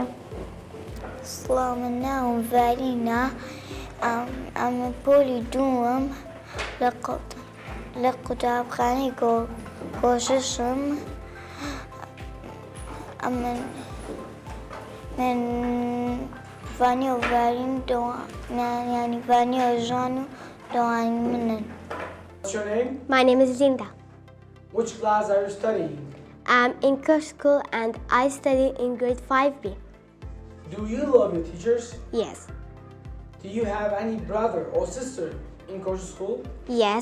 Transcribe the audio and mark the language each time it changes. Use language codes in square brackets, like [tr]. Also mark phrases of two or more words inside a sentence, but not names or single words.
[ckb] سڵاو من ناوم ڤارینە ئەمە پۆلی دووەم لە قوتابخانەی کۆششم من ڤانیە و ڤارین ینی ڤانیە و ژوان و دەوانی منن. [en] What's your name? My name is Linda. Which class are you studying? I'm in Koshish school and I study in grade 5B. Do you love your teachers? Yes. Do you have any brother or sister in Koshish school? Yes.